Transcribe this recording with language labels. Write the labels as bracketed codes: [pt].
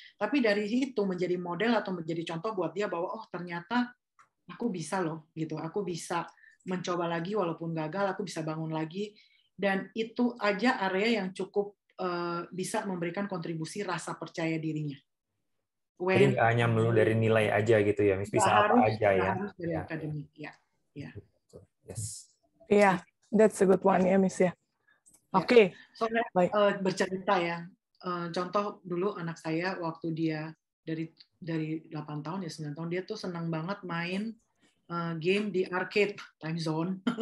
[id] Tapi dari itu menjadi model atau menjadi contoh buat dia bahwa oh ternyata aku bisa loh gitu, aku bisa mencoba lagi walaupun gagal, aku bisa bangun lagi, dan itu aja area yang cukup bisa memberikan kontribusi rasa percaya dirinya. Jadi nggak hanya melulu dari nilai aja gitu ya, Miss, bisa apa aja ya. Harus dari akademik ya. [en] Yes. [id] Iya, [en] that's a good one [id] ya, Miss ya. Oke. Soalnya bercerita ya. Contoh dulu anak saya waktu dia dari 8 tahun ya 9 tahun dia tuh senang banget main game di arcade Time Zone.